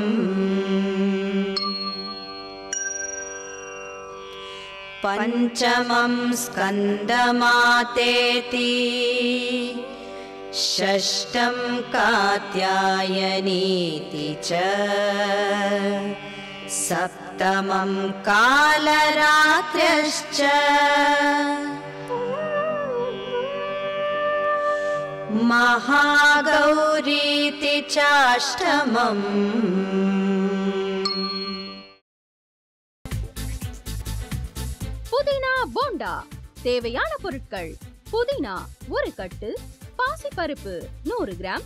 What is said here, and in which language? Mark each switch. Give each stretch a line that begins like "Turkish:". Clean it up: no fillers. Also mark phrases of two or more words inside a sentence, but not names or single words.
Sanskrit: पंचमं स्कन्दमातेति षष्ठं कात्यायनीति च सप्तमं कालरात्र्यश्च महागौरीति चाष्टमम्।
Tamil: புதினா போண்டா தேவையான பொருட்கள்: புதினா 1 கட்டு, பாசிப்பருப்பு 100 கிராம்,